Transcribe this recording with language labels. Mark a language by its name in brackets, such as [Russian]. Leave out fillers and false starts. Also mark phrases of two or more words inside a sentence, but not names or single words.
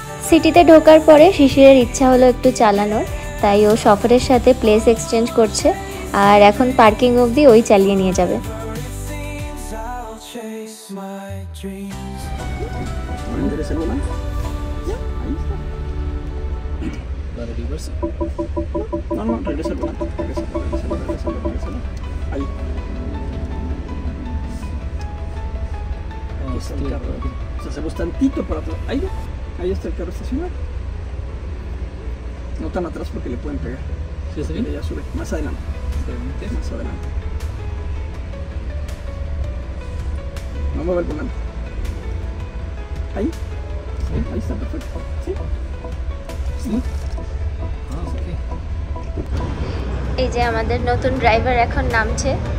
[Bangla] সিটিতে ঢোকার পরে শিশিরের ইচ্ছা হলো একটু চালানোর, তাই ও সফরের সাথে [English] place exchange [Bangla] করছে আর এখন পার্কিং অবধি ওই চালিয়ে নিয়ে যাবে। [Spanish] No, regresa el volante. Regrésalo. Ahí. Ahí está el carro. O sea, hacemos tantito para atrás. Ahí está el carro estacionado. No tan atrás porque le pueden pegar. ¿Sí está bien? Ya sube. Más adelante. Más adelante. No mueve el volante. Ahí. ¿Sí? Ahí está perfecto. ¿Sí? ¿Sí? [Bangla] এই যে আমাদের নতুন ড্রাইভার এখন নামছে।